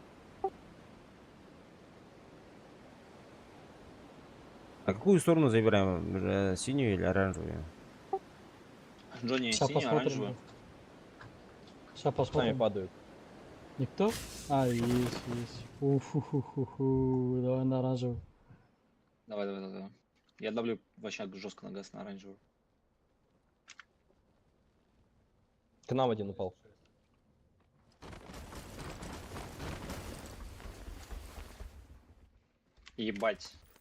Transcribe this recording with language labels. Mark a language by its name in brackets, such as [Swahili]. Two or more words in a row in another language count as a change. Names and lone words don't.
[Russian] А какую сторону забираем? Синюю или оранжевую? Джонни, Сейчас синий, оранжевый. посмотрим. Сейчас Сами посмотрим. падают. Никто? А, есть. Уфу-ху-ху-ху. Давай на оранжевый. Давай. Я давлю вообще жестко на газ на оранжевый. К нам один упал. Ебать.